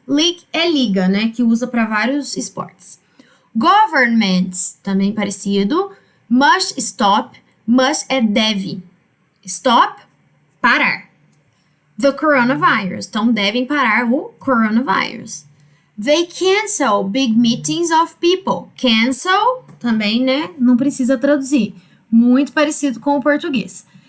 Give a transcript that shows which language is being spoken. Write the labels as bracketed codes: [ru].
[pt] League é liga, né? Que usa para vários esportes. Governments, também parecido. [en] Must stop. Must [pt] é deve. [en] Stop, parar. The coronavirus. [pt] Então, devem parar o coronavirus. [en] They cancel big meetings of people. [pt] Cancel, também, né? Não precisa traduzir. Muito parecido com o português.